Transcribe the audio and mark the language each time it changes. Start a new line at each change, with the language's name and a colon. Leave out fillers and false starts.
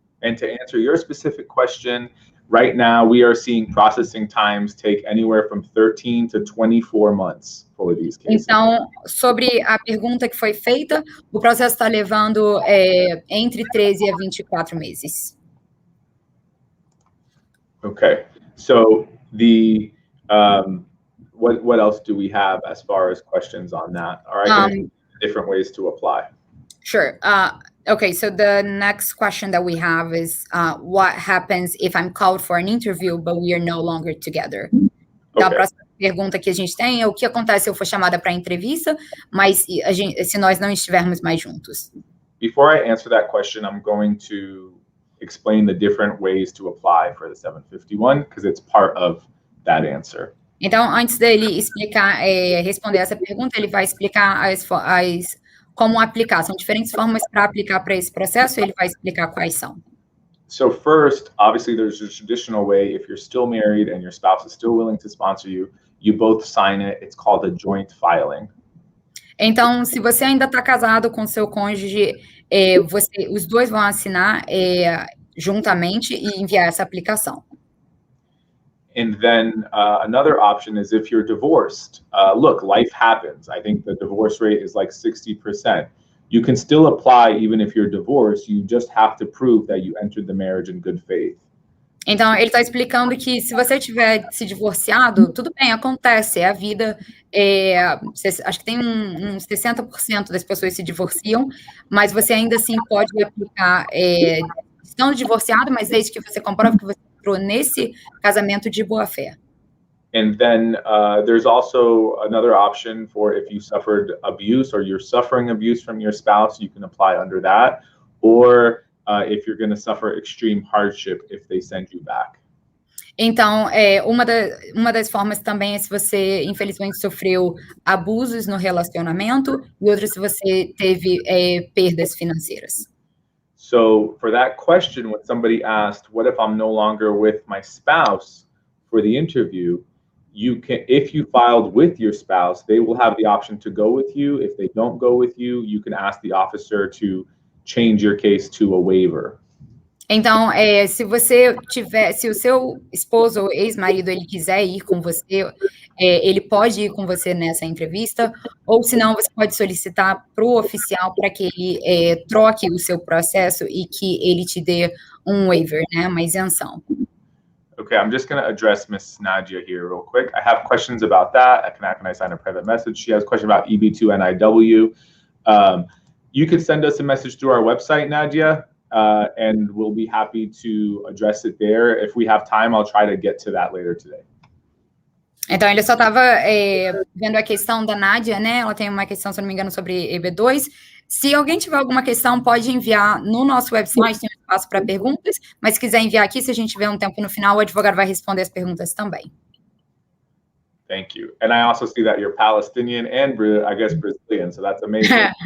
English: And to answer your specific question, right now we are seeing processing times take anywhere from 13 to 24 months for these cases.
Portuguese: Então, sobre a pergunta que foi feita, o processo está levando entre 13 a 24 meses.
English: Okay, so the what else do we have as far as questions on that? All right, different ways to apply. Sure. Okay, so the next question that we have is what happens if I'm called for an interview, but we are no longer together?
Portuguese: Então, a próxima pergunta que a gente tem é o que acontece se eu for chamada para entrevista, mas se nós não estivermos mais juntos?
English: Before I answer that question, I'm going to explain the different ways to apply for the 751 because it's part of that answer.
Portuguese: Então, antes dele explicar, responder essa pergunta, ele vai explicar como aplicar. São diferentes formas para aplicar para esse processo, e ele vai explicar quais são.
English: So first, obviously, there's a traditional way. If you're still married and your spouse is still willing to sponsor you, you both sign it. It's called a joint filing.
Portuguese: Então, se você ainda está casado com seu cônjuge, os dois vão assinar juntamente e enviar essa aplicação.
English: And then another option is if you're divorced. Look, life happens. I think the divorce rate is like 60%. You can still apply even if you're divorced. You just have to prove that you entered the marriage in good faith.
Portuguese: Então, ele está explicando que se você tiver se divorciado, tudo bem, acontece, é a vida. Acho que tem uns 60% das pessoas se divorciam, mas você ainda assim pode aplicar, estando divorciado, mas desde que você comprove que você entrou nesse casamento de boa fé.
English: And then there's also another option for if you suffered abuse or you're suffering abuse from your spouse, you can apply under that. Or if you're going to suffer extreme hardship if they send you back.
Portuguese: Então, uma das formas também é se você, infelizmente, sofreu abusos no relacionamento, e outra se você teve perdas financeiras.
English: So for that question, when somebody asked, what if I'm no longer with my spouse for the interview, you can, if you filed with your spouse, they will have the option to go with you. If they don't go with you, you can ask the officer to change your case to a waiver.
Portuguese: Então, se o seu esposo ou ex-marido ele quiser ir com você, ele pode ir com você nessa entrevista, ou se não, você pode solicitar para o oficial para que ele troque o seu processo e que ele te dê um waiver, né, uma isenção.
English: Okay, I'm just going to address Miss Nadia here real quick. I have questions about that. Can I sign a private message? She has a question about EB2 NIW. You could send us a message through our website, Nadia, and we'll be happy to address it there. If we have time, I'll try to get to that later today.
Portuguese: Então, ele só estava vendo a questão da Nádia, né? Ela tem uma questão, se não me engano, sobre EB2. Se alguém tiver alguma questão, pode enviar no nosso website, tem um espaço para perguntas, mas se quiser enviar aqui, se a gente tiver um tempo no final, o advogado vai responder as perguntas também.
English: Thank you. And I also see that you're Palestinian and, I guess, Brazilian, so that's amazing.